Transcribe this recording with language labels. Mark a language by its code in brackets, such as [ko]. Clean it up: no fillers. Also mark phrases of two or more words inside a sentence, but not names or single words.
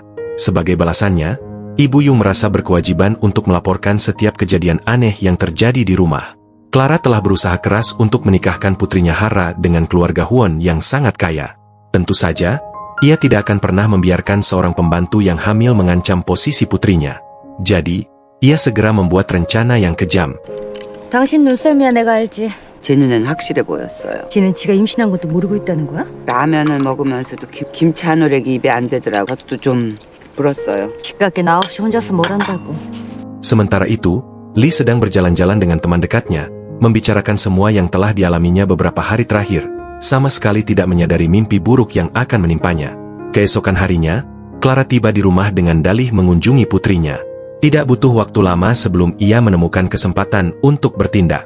[id] Sebagai balasannya, Ibu Yung merasa berkewajiban untuk melaporkan setiap kejadian aneh yang terjadi di rumah. Clara telah berusaha keras untuk menikahkan putrinya Hara dengan keluarga Huon yang sangat kaya. Tentu saja, ia tidak akan pernah membiarkan seorang pembantu yang hamil mengancam posisi putrinya. Jadi, ia segera membuat rencana yang kejam. [ko] 당신 눈썰미야 내가 알지. 제 눈엔 확실해 보였어요. 지는 지가 임신한 것도 모르고 있다는 거야? 라면을 먹으면서도 김치 한 우랙이 입에 안 되더라고. 그것도 좀 불었어요. 집밖에 나 없이 혼자서 뭘 한다고. [id] Sementara itu, Lee sedang berjalan-jalan dengan teman dekatnya, membicarakan semua yang telah dialaminya beberapa hari terakhir, sama sekali tidak menyadari mimpi buruk yang akan menimpanya. Keesokan harinya, Clara tiba di rumah dengan dalih mengunjungi putrinya. Tidak butuh waktu lama sebelum ia menemukan kesempatan untuk bertindak.